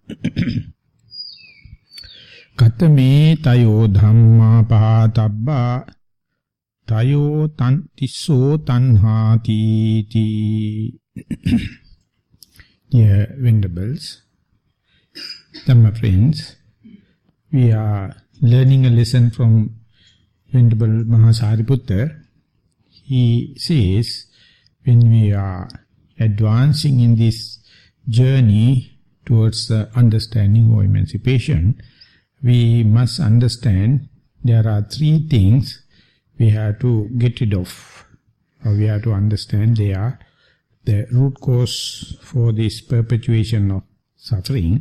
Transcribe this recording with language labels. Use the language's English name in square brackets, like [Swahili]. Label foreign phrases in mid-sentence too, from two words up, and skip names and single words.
[Pali] Katame tayo dhamma pahatabba tayo tisso tanhati ti. [English] Dear Venerables, Dhamma Friends, we are learning a lesson from Venerable Maha. He says, when we are advancing in this journey towards the understanding or emancipation, we must understand there are 3 things we have to get rid of, or we have to understand they are the root cause for this perpetuation of suffering.